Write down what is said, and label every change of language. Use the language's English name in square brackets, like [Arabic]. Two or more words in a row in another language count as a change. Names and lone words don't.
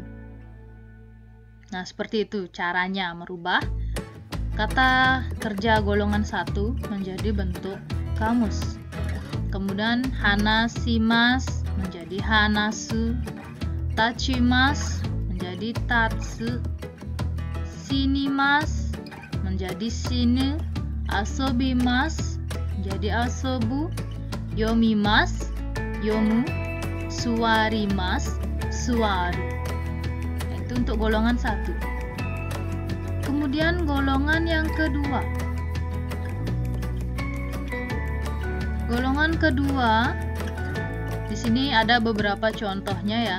[Indonesian] Nah, seperti itu caranya merubah kata kerja golongan 1 menjadi bentuk kamus. Kemudian hanashimasu menjadi hanasu, tachimasu menjadi tatsu, shinimasu menjadi shinu, asobimasu menjadi asobu, [Japanese] 読みます 読む, 座ります 座る. [Indonesian] Itu untuk golongan 1. Kemudian golongan yang kedua. Golongan kedua di sini ada beberapa contohnya ya.